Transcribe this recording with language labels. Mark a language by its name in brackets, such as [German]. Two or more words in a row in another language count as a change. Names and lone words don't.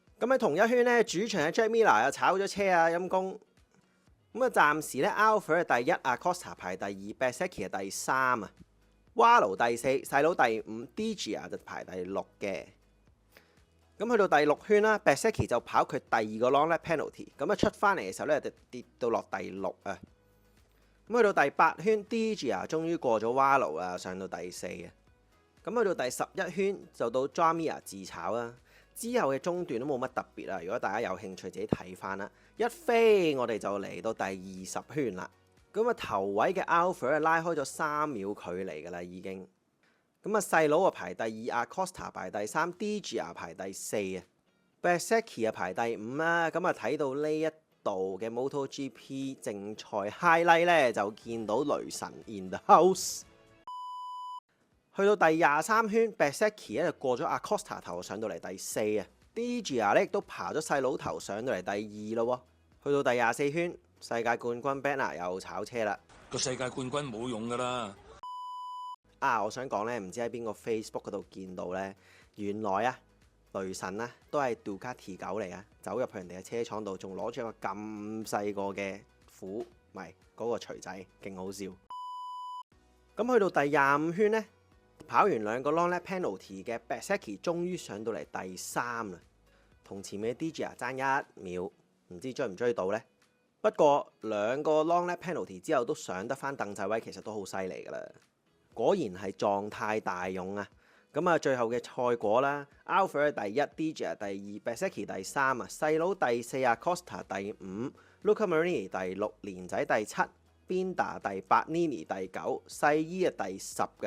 [Cantonese] 咁喺同一圈咧主場嘅 Jack Miller 又炒咗車啊陰公。咁啊暫時咧 Alfred 係第1，阿 Costa 排第2 ，Bezzecchi 係第3啊 ，Wallow 第4，細佬第5 ，Digia 就排第6嘅。咁去到第6圈啦 ，Bezzecchi 就跑佢第2個 [English] long lap penalty， [Cantonese] 咁啊出翻嚟嘅時候咧就跌到落第6啊。咁去到第8圈 ，Digia 終於過咗 Wallow 啊，上到第4啊。咁去到第11圈就到 Jamir 自炒啦， 之後嘅中段都冇乜特別啊，如果大家有興趣自己睇翻啦。一飛我哋就嚟到第20圈啦。咁啊頭位嘅 Alpha 拉開咗3秒距離㗎啦已經。咁啊細佬啊排第2， Acosta 排第3， DJR 排第4啊 ，Bezzecchi 啊排第5啦。咁啊睇到呢一度嘅 MotoGP 正賽 highlight 咧，就見到雷神 [English] in the house。 [Cantonese] 去到第23圈 Bezzecchi 咧就過咗 Acosta 頭上到嚟第4啊 ，DJR 咧亦都爬咗細佬頭上到嚟第2咯喎。去到第24圈，世界冠軍 Banner 又炒車啦。個世界冠軍冇用㗎啦。我想講咧，唔知喺邊個 Facebook 嗰度見到咧，原來啊雷神啊都係 Ducati 狗嚟啊，走入去人哋嘅車廠度，仲攞住一個咁細個嘅虎，唔係嗰個錘仔，勁好笑。咁去到第25圈呢，跑完2個 [English] long lap penalty [Cantonese] 嘅 Bezzecchi 終於上到嚟第3啦，同前面嘅 DJR 爭1秒，唔知追唔追到呢？不過2個 [English] long lap penalty [Cantonese] 之後都上得翻凳仔位，其實都好犀利㗎啦。果然係狀態大勇啊！咁啊，最後嘅賽果啦 ，Alpha 第1 ，DJR 第2，Bezzecchi 第3啊，細佬第4啊，Costa 第5 ，Luca Marini 第6，連仔第7 ，Binder 第8 ，Nini 第9，細姨啊第10嘅。